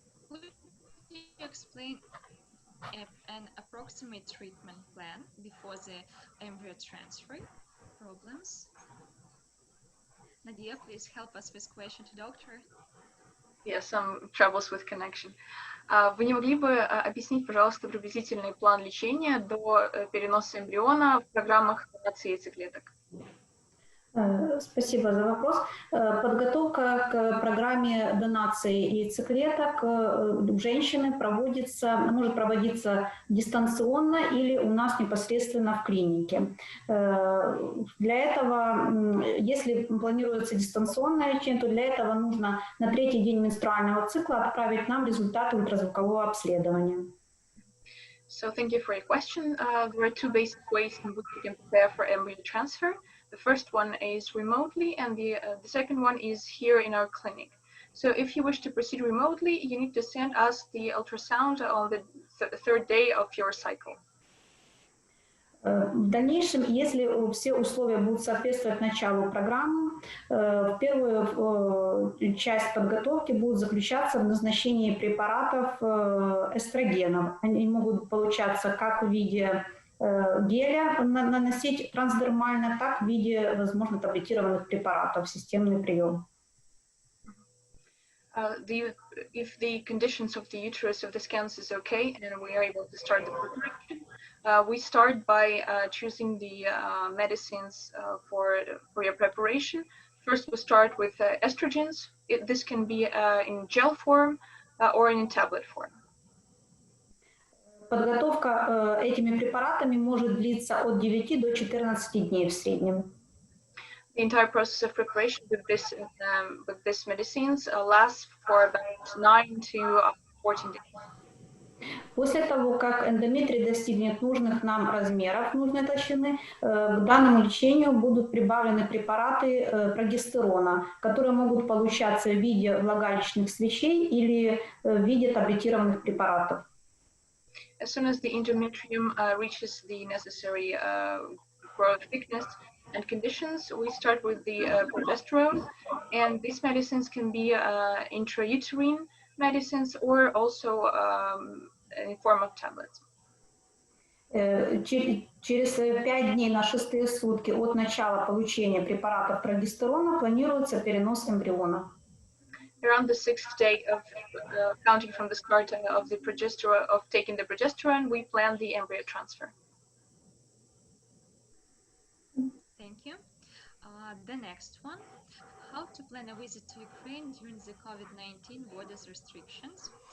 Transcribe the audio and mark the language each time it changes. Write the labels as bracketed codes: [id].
[en] Could you explain an approximate treatment plan before the embryo transfer? Problems? Nadia, please help us with question to doctor. Yeah, some troubles with connection. [ru] Вы не могли бы объяснить, пожалуйста, приблизительный план лечения до переноса эмбриона в программах донации яйцеклеток? Спасибо за вопрос. Подготовка к программе донации яйцеклеток у женщины может проводиться дистанционно или у нас непосредственно в клинике. Для этого, если планируется дистанционное лечение, то для этого нужно на 3-й день менструального цикла отправить нам результаты ультразвукового обследования. [en] So thank you for your question. There are two basic ways in which we can prepare for embryo transfer. The first one is remotely, and the second one is here in our clinic. So if you wish to proceed remotely, you need to send us the ultrasound on the third day of your cycle. [ru] В дальнейшем, если все условия будут соответствовать началу программы, первую часть подготовки будет заключаться в назначении препаратов эстрогенов. Они могут получаться как в виде геля наносить трансдермально, так в виде, возможно, таблетированных препаратов, системный прием. [en] If the conditions of the uterus of the scans is okay and we are able to start the preparation, we start by choosing the medicines for your preparation. First, we start with estrogens. This can be in gel form or in tablet form. [ru] Подготовка этими препаратами может длиться от 9 до 14 дней в среднем. [en] The entire process of preparation with this medicines lasts for about 9 to 14 days. [ru] После того, как эндометрий достигнет нужных нам размеров, нужной толщины, к данному лечению будут прибавлены препараты прогестерона, которые могут получаться в виде влагалищных свечей или в виде таблетированных препаратов. [en] As soon as the endometrium reaches the necessary growth thickness and conditions, we start with the progesterone, and these medicines can be intrauterine medicines or also in form of tablets. [ru] Через 5 дней на 6-е сутки от начала получения препаратов прогестерона планируется перенос эмбриона. [en] Around the 6th day of counting from the start of the progesterone, of taking the progesterone, we plan the embryo transfer. Thank you. The next one, how to plan a visit to Ukraine during the COVID-19 borders restrictions.